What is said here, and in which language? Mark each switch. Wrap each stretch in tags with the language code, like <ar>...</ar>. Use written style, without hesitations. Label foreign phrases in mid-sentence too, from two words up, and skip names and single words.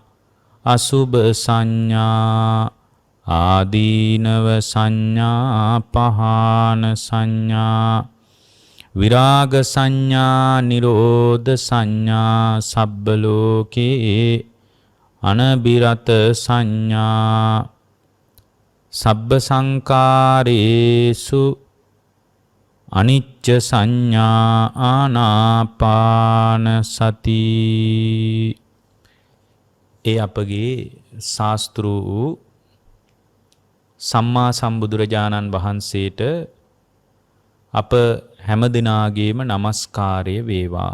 <pi>අසුභ සංඥා ආදීනව සංඥා පහාන සංඥා විරාග සංඥා නිරෝධ සංඥා සබ්බ ලෝකේ අනබිරත සංඥා සබ්බ සංකාරේසු අනිච්ච සංඥා ආනාපාන සති.</pi> <si>ඒ අපගේ ශාස්ත්‍රු සම්මා සම්බුදුරජාණන් වහන්සේට අප හැම දිනාගේම নমස්කාරය වේවා.</si>